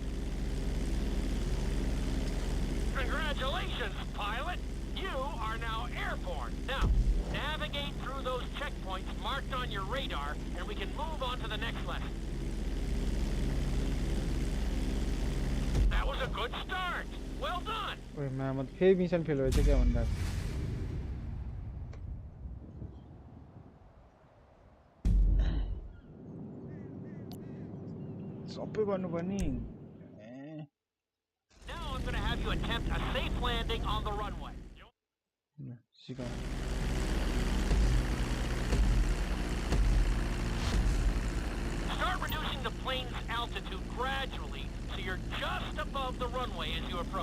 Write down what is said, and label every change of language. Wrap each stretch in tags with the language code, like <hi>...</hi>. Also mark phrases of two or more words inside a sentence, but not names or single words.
<en>Congratulations, pilot! You are now airborne. Now, navigate through those checkpoints marked on your radar, and we can move on to the next lesson. That was a good start. Well done.</en> <ne>ओए मैं फेरि</ne> <en>mission fail</en> <ne>भएछ क्या भन्दा सबै गर्नुपर्ने</ne> <en>Now I'm going to have you attempt a safe landing on the runway. सिका Start reducing the plane's altitude gradually so you're just above the runway as you approach.</en>